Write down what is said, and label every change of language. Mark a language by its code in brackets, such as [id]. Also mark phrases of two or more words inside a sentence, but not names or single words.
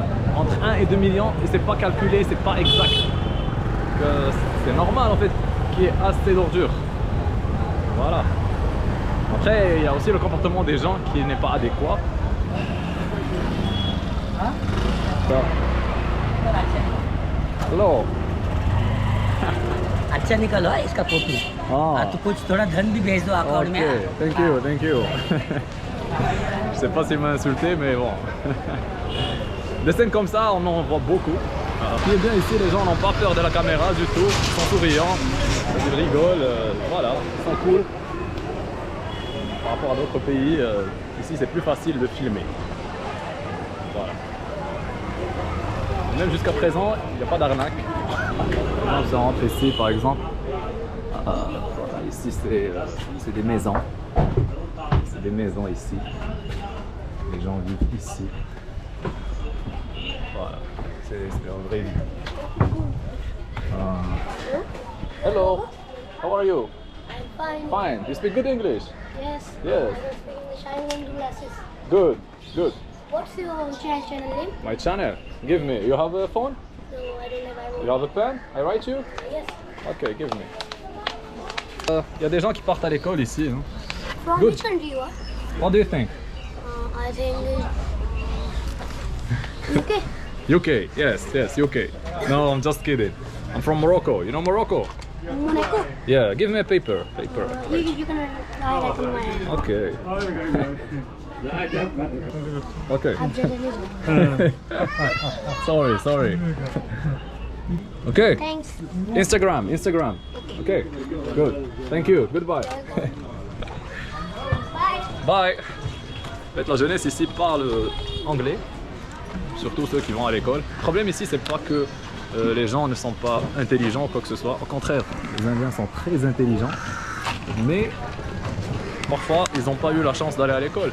[fr] Entre 1 et 2 millions, et c'est pas calculé, c'est pas exact. C'est normal en fait qu'il y ait assez d'ordures. Voilà. Après, il y a aussi le comportement des gens qui n'est pas adéquat. [en] Hello. [hi] अच्छा निकलो है इसका कॉपी तो कुछ थोड़ा धन भी भेज दो अकाउंट में [en] Thank you. [fr] Je sais pas s'il m'a insulté, mais bon. Des scènes comme ça, on en voit beaucoup. Ce qui est bien ici, les gens n'ont pas peur de la caméra du tout, ils sont souriants, ils rigolent, voilà, ils sont cool. Par rapport à d'autres pays, ici c'est plus facile de filmer. Voilà. Même jusqu'à présent, il n'y a pas d'arnaque. Je rentre ici par exemple. Voilà, ici c'est des maisons. C'est des maisons ici. Les gens vivent ici. Voilà, c'est la vraie vie. [en] Hello, how are you? I'm fine. Fine. You speak good English? Yes. Yes. I'm going to glasses. Good. What's your channel name? My channel. Give me. You have a phone? No, I don't have. You have a pen? I write you? Yes. Ok, give me. [fr] Il y a des gens qui partent à l'école ici. Hein? [en] From Good. which country you are? What do you think? I think UK. UK, yes, UK. No, I'm just kidding. I'm from Morocco. You know Morocco? Monaco. Yeah, give me a paper. You can write on my Okay. Okay. Abjad. Sorry. Okay. Thanks. Instagram. Okay. Good. Thank you. Goodbye. Bye. Bye. [fr] En fait, la jeunesse ici parle anglais, surtout ceux qui vont à l'école. Le problème ici, c'est pas que les gens ne sont pas intelligents ou quoi que ce soit. Au contraire, les Indiens sont très intelligents, mais parfois, ils n'ont pas eu la chance d'aller à l'école.